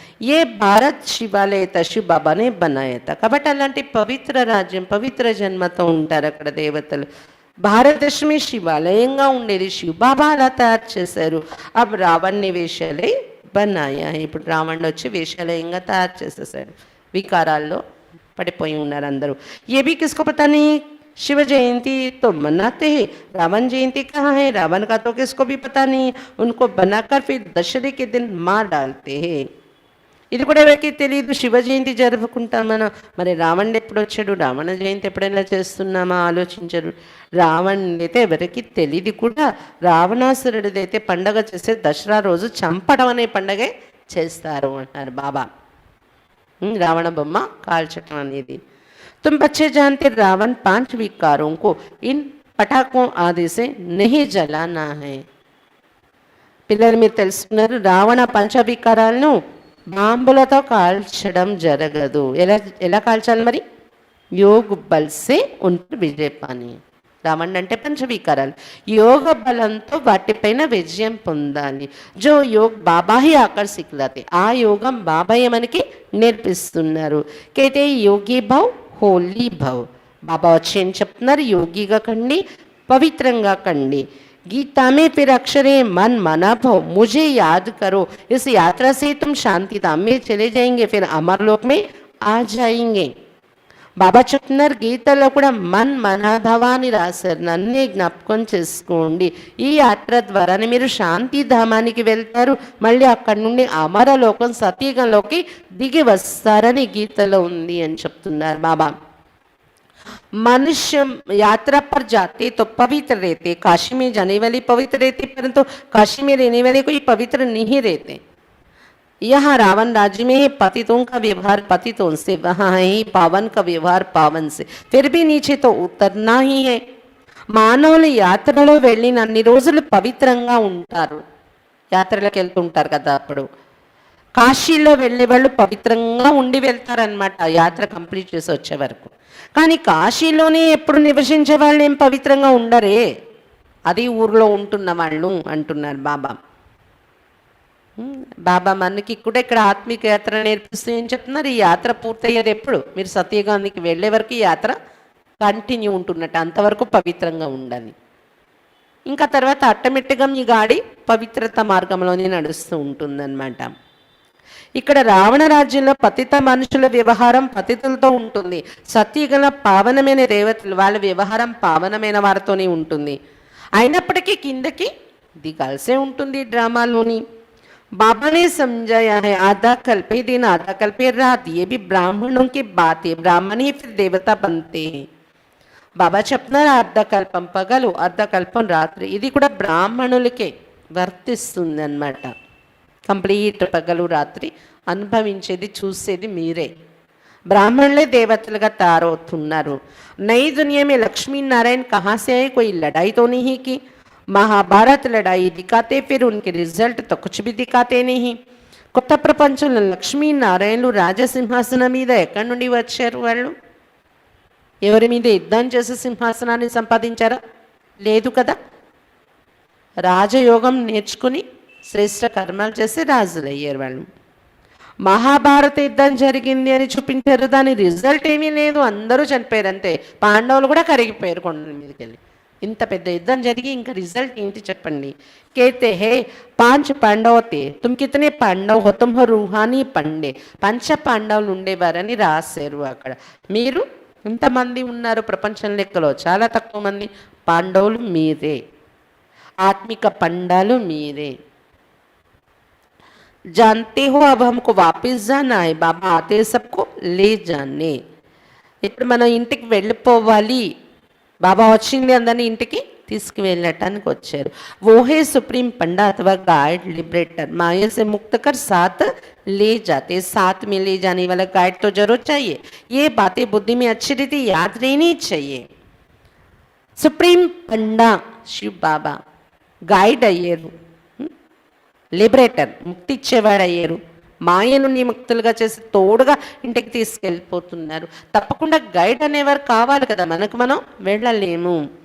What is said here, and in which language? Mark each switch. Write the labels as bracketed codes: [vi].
[hi] ఏ భారత్ శివాలయ శివ బాబానే బనాయత. [te] కాబట్టి అలాంటి పవిత్ర రాజ్యం పవిత్ర జన్మతో ఉంటారు అక్కడ దేవతలు. భారతదేశమే శివాలయంగా ఉండేది, శివబాబా అలా తయారు చేశారు. అప్పుడు రావణ్ణి వేషాలే బనాయా. ఇప్పుడు రావణ్ వచ్చి వేషాలయంగా తయారు చేసేసాడు. వికారాల్లో పడిపోయి ఉన్నారు అందరూ. [hi] ఏ भी किसको पता नहीं, शिव जयंती तो मनाते हैं, रावण जयंती कहाँ है, रावण का तो किसको भी पता नहीं. उनको बनाकर फिर दशहरे के दिन मार डालते हैं. [te] ఇది కూడా ఎవరికి తెలియదు. శివ జయంతి జరుపుకుంటాం మనం. మరి రావణుడు ఎప్పుడు వచ్చాడు? రావణ జయంతి ఎప్పుడైనా చేస్తున్నామా? ఆలోచించరు. రావణుడు అయితే ఎవరికి తెలియదు కూడా. రావణాసురుడిదైతే పండగ చేస్తే దసరా రోజు చంపడం అనే పండగే చేస్తారు అంటారు బాబా. రావణ బొమ్మ కాల్చటం అనేది. [hi] तुम बच्चे जानते रावण 5 विकारों को इन पटाखों आदि से नहीं जलाना है. [te] పిల్లలు మీరు తెలుసుకున్నారు, రావణ పంచవికారాలను బాంబులతో కాల్చడం జరగదు. ఎలా ఎలా కాల్చాలి మరి? [hi] యోగ బల్సే ఉంటే విజయ పాని. [te] రావణ్ అంటే పంచవికారాలు, యోగ బలంతో వాటిపైన విజయం పొందాలి. జో యోగ్ బాబా హి ఆకర్షికులతే, ఆ యోగం బాబాయ్ మనకి నేర్పిస్తున్నారు. [hi] కైతే యోగి భవ్ హోలీ భవ్. [te] బాబా వచ్చి ఏం చెప్తున్నారు? యోగిగా కండి, పవిత్రంగా కండి. [hi] गीता में फिर अक्षरे मन मना भव मुझे याद करो, इस यात्रा से तुम शांति धाम में चले जाएंगे, फिर अमरलोक में आ जाएंगे. [te] బాబా చెప్తున్నారు గీతలో కూడా మన్ మనభవాన్ని రాశారు. నన్నే జ్ఞాపకం చేసుకోండి. ఈ యాత్ర ద్వారానే మీరు శాంతి ధామానికి వెళ్తారు, మళ్ళీ అక్కడి నుండి అమరలోకం సతీగంలోకి దిగి వస్తారని గీతలో ఉంది అని చెప్తున్నారు బాబా. [hi] मनुष्य यात्रा पर जाते तो पवित्र रहते, काशी में जाने वाले पवित्र रहते, परंतु काशी में रहने वाले कोई पवित्र नहीं रहते. यहाँ रावण राज्य में पतितों का व्यवहार पतितों से, वहाँ ही पावन का व्यवहार पावन से. फिर भी नीचे तो उतरना ही है. [te] మానవులు యాత్రలో వెళ్ళినన్ని రోజులు పవిత్రంగా ఉంటారు. యాత్రలకు వెళ్తుంటారు కదా, అప్పుడు కాశీలో వెళ్ళే వాళ్ళు పవిత్రంగా ఉండి వెళ్తారనమాట యాత్ర కంప్లీట్ చేసి వచ్చే వరకు. కానీ కాశీలోనే ఎప్పుడు నివసించే వాళ్ళు ఏం పవిత్రంగా ఉండరే, అది ఊర్లో ఉంటున్న వాళ్ళు అంటున్నారు బాబా. బాబా మనకి కూడా ఇక్కడ ఆత్మిక యాత్ర నేర్పిస్తూ ఏం చెప్తున్నారు? ఈ యాత్ర పూర్తయ్యేది ఎప్పుడు? మీరు సత్యయుగానికి వెళ్ళే వరకు ఈ యాత్ర కంటిన్యూ ఉంటున్నట్టు, అంతవరకు పవిత్రంగా ఉండాలి. ఇంకా తర్వాత ఆటోమేటిక్గా మీ గాడి పవిత్రత మార్గంలోనే నడుస్తూ ఉంటుందన్నమాట. ఇక్కడ రావణ రాజ్యంలో పతిత మనుషుల వ్యవహారం పతితులతో ఉంటుంది. సత్యగల పావనమైన దేవతలు వాళ్ళ వ్యవహారం పావనమైన వారితోనే ఉంటుంది. అయినప్పటికీ కిందకి దిగాల్సే ఉంటుంది డ్రామాలోని. [hi] बाबा ने समझाया है आधा कल्पे दिन आधा कल्पे रात, ये भी ब्राह्मणों की बात है, ब्राह्मण ही फिर देवता बनते हैं. [te] బాబా చెప్తున్నారు అర్ధకల్పం పగలు అర్ధకల్పం రాత్రి, ఇది కూడా బ్రాహ్మణులకే వర్తిస్తుంది అన్నమాట. కంప్లీట్ పగలు రాత్రి అనుభవించేది చూసేది మీరే. బ్రాహ్మణులే దేవతలుగా తయారవుతున్నారు. [hi] నई दुनिया में लक्ष्मी नारायण कहाँ से आए? कोई लड़ाई तो नहीं की. महाभारत लड़ाई दिखाते, फिर उनके रिजल्ट तो कुछ भी दिखाते नहीं. [te] కొత్త ప్రపంచంలో లక్ష్మీ నారాయణులు రాజసింహాసనం మీద ఎక్కడి నుండి వచ్చారు? వాళ్ళు ఎవరి మీద యుద్ధం చేసి సింహాసనాన్ని సంపాదించారా? లేదు కదా. రాజయోగం నేర్చుకుని శ్రేష్ఠ కర్మలు చేసి రాజులు అయ్యారు వాళ్ళు. మహాభారత యుద్ధం జరిగింది అని చూపించారు, దాని రిజల్ట్ ఏమీ లేదు, అందరూ చనిపోయారు అంతే. పాండవులు కూడా కరిగిపోయారు కొండ మీదకి వెళ్ళి. ఇంత పెద్ద యుద్ధం జరిగి ఇంకా రిజల్ట్ ఏంటి చెప్పండి? [hi] कहते हैं 5 पांडव थे, तुम कितने पांडव हो? तुम हो रूहानी पंडे. [te] పంచ పాండవులు ఉండేవారని రాశారు అక్కడ. మీరు ఇంతమంది ఉన్నారు ప్రపంచం లెక్కలో, చాలా తక్కువ మంది పాండవులు మీరే, ఆత్మిక పండాలు మీరే. [hi] जानते हो अब हमको वापस जाना है, बाबा आते सबको ले जाने. [te] ఇప్పుడు మనం ఇంటికి వెళ్ళిపోవాలి, బాబా వచ్చింది అందరినీ ఇంటికి తీసుకువెళ్ళటానికి వచ్చారు. [hi] वो है सुप्रीम पंडा अथवा गाइड लिबरेटर, माया से मुक्त कर साथ ले जाते. साथ में ले जाने वाला गाइड तो जरूर चाहिए. ये बातें बुद्धि में अच्छी रीति याद रहनी चाहिए. [te] सुप्रीम पंडा शिव बाबा गाइड అయ్యారు, లిబరేటర్ ముక్తి ఇచ్చేవాడు అయ్యారు, మాయ నుండి ముక్తులుగా చేసి తోడుగా ఇంటికి తీసుకెళ్ళిపోతున్నారు. తప్పకుండా గైడ్ అనేవారు కావాలి కదా, మనకు మనం వెళ్ళలేము.